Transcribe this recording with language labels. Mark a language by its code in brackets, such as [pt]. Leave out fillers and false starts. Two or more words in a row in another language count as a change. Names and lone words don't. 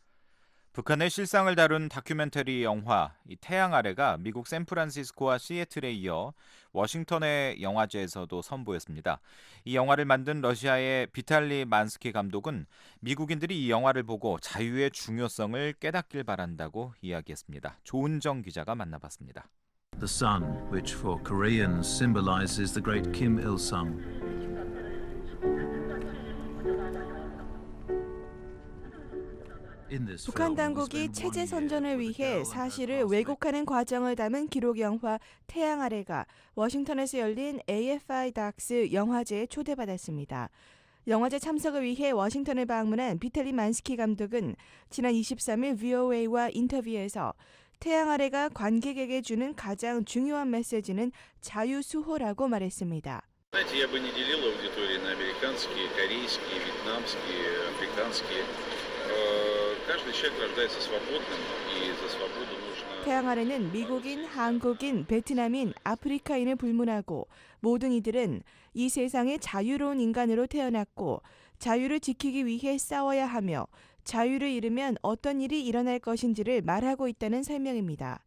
[ko] 북한의 실상을 다룬 다큐멘터리 영화 태양 아래가 미국 샌프란시스코와 시애틀에 이어 워싱턴의 영화제에서도 선보였습니다. 이 영화를 만든 러시아의 비탈리 만스키 감독은 미국인들이 이 영화를 보고 자유의 중요성을 깨닫길 바란다고 이야기했습니다. 조은정 기자가 만나봤습니다. [en] The sun, which for Koreans symbolizes the great Kim Il-sung. [ko] 북한 당국이 체제 선전을 위해 사실을 왜곡하는 과정을 담은 기록 영화 태양 아래가 워싱턴에서 열린 AFI 닥스 영화제에 초대받았습니다. 영화제 참석을 위해 워싱턴을 방문한 비탈리 만스키 감독은 지난 23일 VOA와 인터뷰에서 태양 아래가 관객에게 주는 가장 중요한 메시지는 자유수호라고 말했습니다. [ru] Знаете, я бы не делил аудитории на американские, корейские, вьетнамские, африканские. каждый человек рождается свободным, и за свободу нужно. [ko] 태양 아래는 미국인, 한국인, 베트남인, 아프리카인을 불문하고 모든 이들은 이 세상에 자유로운 인간으로 태어났고 자유를 지키기 위해 싸워야 하며 자유를 잃으면 어떤 일이 일어날 것인지를 말하고 있다는 설명입니다.